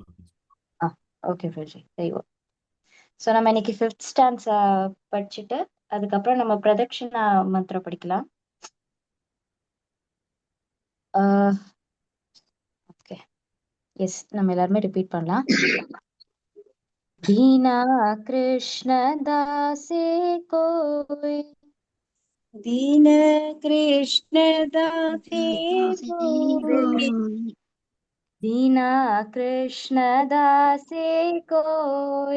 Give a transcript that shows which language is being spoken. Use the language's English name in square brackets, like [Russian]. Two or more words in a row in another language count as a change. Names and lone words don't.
[English] Okay Farji, very good. [Tamil] ஸோ நம்ம இன்னைக்கு 5th ஸ்டான்ஸா படிச்சுட்டு அதுக்கப்புறம் நம்ம பிரதட்சிணா மந்திரம் படிக்கலாம். [English] Okay, yes, [Tamil] நம்ம எல்லாருமே ரிப்பீட் பண்ணலாம். [Bangla] দীনা কৃষ্ণ দাসে কই, দীন কৃষ্ণ দাসে কই, দীনা কৃষ্ণ দাসে কই,